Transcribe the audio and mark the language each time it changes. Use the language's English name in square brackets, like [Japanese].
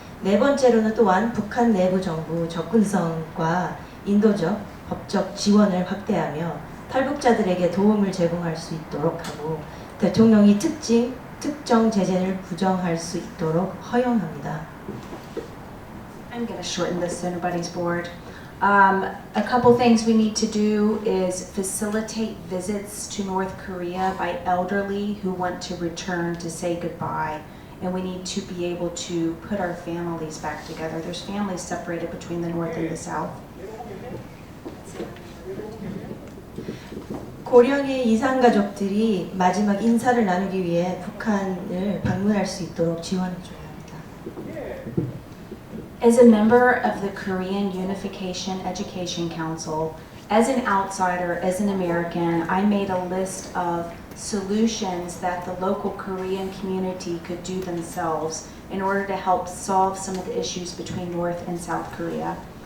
[Korean] 네 번째로는 또한 북한 내부 정부 접근성과 인도적, 법적 지원을 확대하며 탈북자들에게 도움을 제공할 수 있도록 하고 대통령이 특정 제재를 부정할 수 있도록 허용합니다. [English] I'm going to shorten this so nobody's bored. A couple things we need to do is facilitate visits to North Korea by elderly who want to return to say goodbye. And we need to be able to put our families back together. There's families separated between the North and the South. [Korean] 고령의 이산 가족들이 마지막 인사를 나누기 위해 북한을 방문할 수 있도록 지원해 줘야 합니다. [English] As a member of the Korean Unification Education Council, as an outsider, as an American, I made a list of solutions that the local Korean community could do themselves in order to help solve some of the issues between North and South Korea.